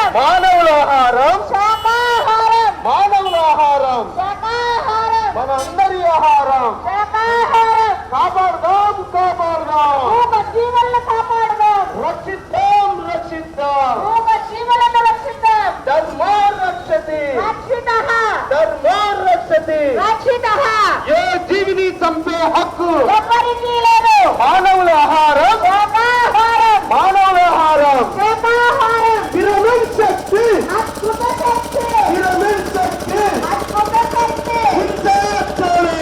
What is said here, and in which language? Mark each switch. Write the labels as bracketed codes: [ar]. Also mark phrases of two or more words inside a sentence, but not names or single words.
[te] మానవుల ఆహారం శాకాహారం మానవుల ఆహారం శాకాహారం మనందరి ఆహారం శాకాహారం కాపాడుదాం కాపాడుదాం మూగ జీవులను కాపాడుదాం రక్షిద్దాం రక్షిద్దాం మూగ జీవులను రక్షిద్దాం [sa] ధర్మో రక్షతి రక్షితః ధర్మో రక్షతి రక్షితః [te] ఏ జీవిని చంపే హక్కు ఎవరికీ లేదు మానవుల ఆహారం శాకాహారం మానవుల ఆహారం శాకాహారం పిరమిడ్ శక్తి అద్భుత శక్తి పిరమిడ్ శక్తి అద్భుత శక్తి హింసాచారే